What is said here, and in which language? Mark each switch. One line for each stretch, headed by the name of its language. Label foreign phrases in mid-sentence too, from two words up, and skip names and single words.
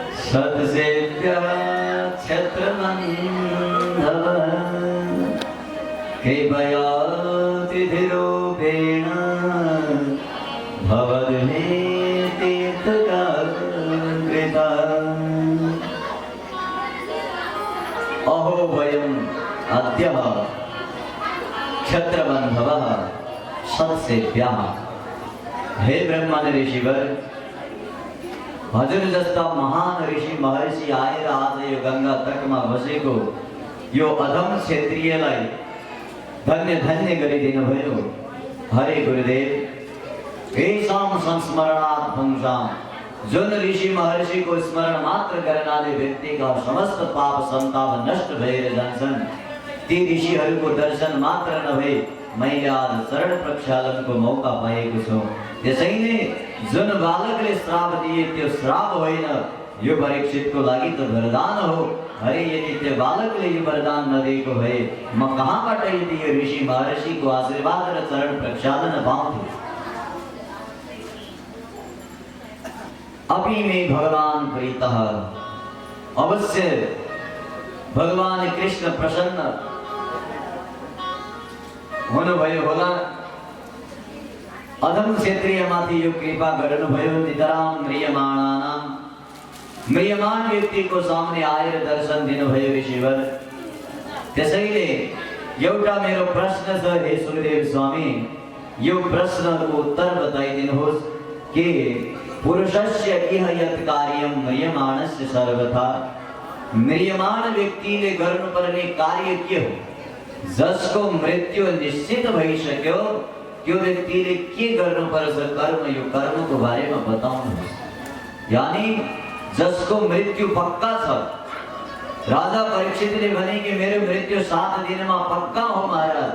Sanskrit: सत्सेव्य क्षत्रबन्धव कृपयातिथिरूपेण भवद्मे तीर्थकृता अहो वयम् अद्य क्षत्रबन्धवः सत्सेव्याः।
Nepali: हे ब्रह्मन ऋषिवर, हजुर जस्ता महान ऋषि महर्षि आएर आज यो गंगा तटमा बसेको यो अधम क्षेत्रीयलाई धन्य धन्य गरिदिनु भयो।
Sanskrit: हरे गुरुदेव। येषां संस्मरणात् पुंसां,
Nepali: जुन ऋषि महर्षि को स्मरण मात्र गर्नाले व्यक्ति का समस्त पाप संताप नष्ट भएर जान्छन्। ती ऋषिहरूको दर्शन मात्र नभई मैले आज शरण प्रक्षालनको मौका पाएको छु। त्यसैले जुन बालकले श्राप दिए त्यो श्राप होइन, यो परीक्षितको लागि त वरदान हो। अरे यदि त्यो बालकले यो वरदान नदिएको भए म कहाँबाट यदि यो ऋषि महर्षिको आशीर्वाद र चरण प्रक्षालन पाउँथे।
Sanskrit: अपि मे भगवान प्रीतः,
Nepali: अवश्य भगवान कृष्ण प्रसन्न हुनुभयो होला। अधम क्षेत्रीयमाथि यो कृपा गर्नुभयो।
Sanskrit: नितराम म्रियमाण
Nepali: व्यक्ति को सामने आएर दर्शन दिनुभयो ऋषिवर। त्यसैले एउटा मेरो प्रश्न छ हे सुखदेव स्वामी, यो प्रश्नको उत्तर बताइदिनुहोस् कि
Sanskrit: पुरुषस्य इह यत् कार्यं म्रियमाणस्य सर्वथा,
Nepali: म्रियमाण व्यक्तिले गर्नुपर्ने कार्य के हो? जसको मृत्यु निश्चित भइसक्यो त्यो व्यक्तिले के गर्नुपर्छ कर्म, यो कर्मको बारेमा बताउनुहोस्। यानी जसको मृत्यु पक्का छ। राजा परीक्षितले भने कि मेरो मृत्यु 7 दिनमा पक्का हो महाराज।